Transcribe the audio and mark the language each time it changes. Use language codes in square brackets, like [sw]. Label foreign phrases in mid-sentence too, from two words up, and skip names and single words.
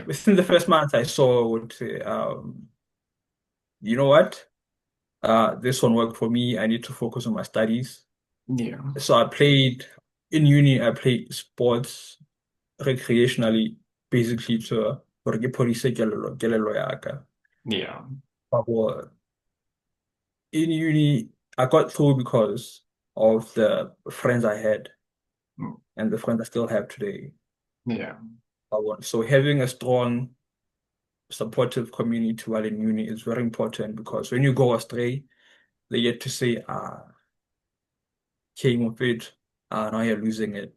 [en] within the first month, I saw, I would say, you know what? This one worked for me. I need to focus on my studies. yeah, So I played in uni, I played sports recreationally, basically to [st] gore ke phodise kelello ya ka. [en] yeah. But in uni, I got through because of the friends I had Mm, and the friends I still have today. yeah, So having a strong, supportive community while in uni is very important because when you go astray, they get to say, came of it, now you're losing it.